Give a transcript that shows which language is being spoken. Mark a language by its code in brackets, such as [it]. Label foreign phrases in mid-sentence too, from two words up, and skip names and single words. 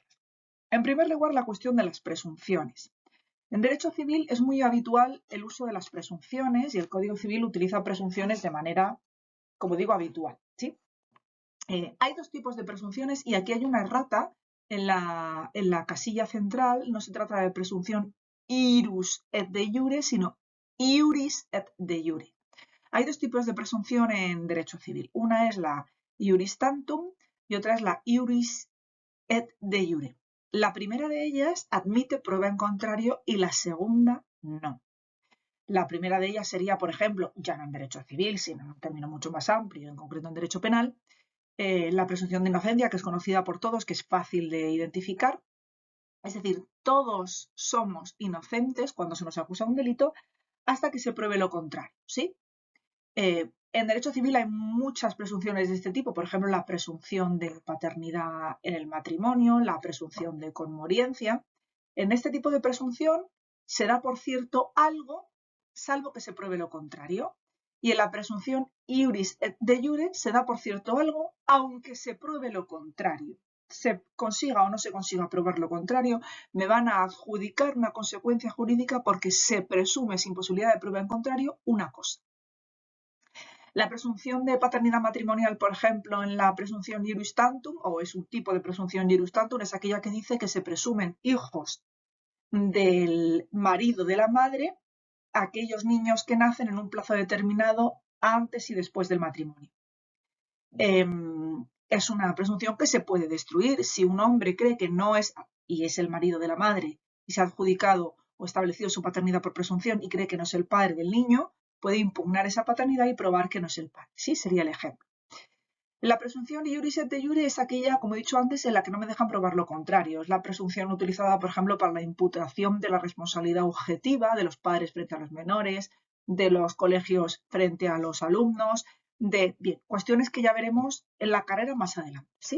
[es] En primer lugar, la cuestión de las presunciones. En derecho civil es muy habitual el uso de las presunciones y el Código Civil utiliza presunciones de manera, como digo, habitual, ¿sí? Hay dos tipos de presunciones y aquí hay una errata en la casilla central. No se trata de presunción [la] ius et de iure, [es] sino [la] iuris et de iure. [es] Hay dos tipos de presunción en derecho civil. Una es la [la] iuris tantum [es] y otra es la [la] iuris et de iure. [es] La primera de ellas admite prueba en contrario y la segunda no. La primera de ellas sería, por ejemplo, ya no en derecho civil, sino en un término mucho más amplio, en concreto en derecho penal, la presunción de inocencia, que es conocida por todos, que es fácil de identificar. Es decir, todos somos inocentes cuando se nos acusa un delito hasta que se pruebe lo contrario, ¿sí? En derecho civil hay muchas presunciones de este tipo, por ejemplo, la presunción de paternidad en el matrimonio, la presunción de conmoriencia. En este tipo de presunción se da por cierto algo, salvo que se pruebe lo contrario. Y en la presunción [la] iuris et de iure [es] se da por cierto algo, aunque se pruebe lo contrario. Se consiga o no se consiga probar lo contrario, me van a adjudicar una consecuencia jurídica porque se presume sin posibilidad de prueba en contrario una cosa. La presunción de paternidad matrimonial, por ejemplo, en la presunción [la] iuris tantum, [es] o es un tipo de presunción [la] iuris tantum, [es] es aquella que dice que se presumen hijos del marido de la madre aquellos niños que nacen en un plazo determinado antes y después del matrimonio. Es una presunción que se puede destruir. Si un hombre cree que no es, y es el marido de la madre, y se ha adjudicado o establecido su paternidad por presunción y cree que no es el padre del niño, puede impugnar esa paternidad y probar que no es el padre. Sí, sería el ejemplo. La presunción [la] iuris et de iure [es] es aquella, como he dicho antes, en la que no me dejan probar lo contrario. Es la presunción utilizada, por ejemplo, para la imputación de la responsabilidad objetiva de los padres frente a los menores, de los colegios frente a los alumnos, de cuestiones que ya veremos en la carrera más adelante, ¿sí?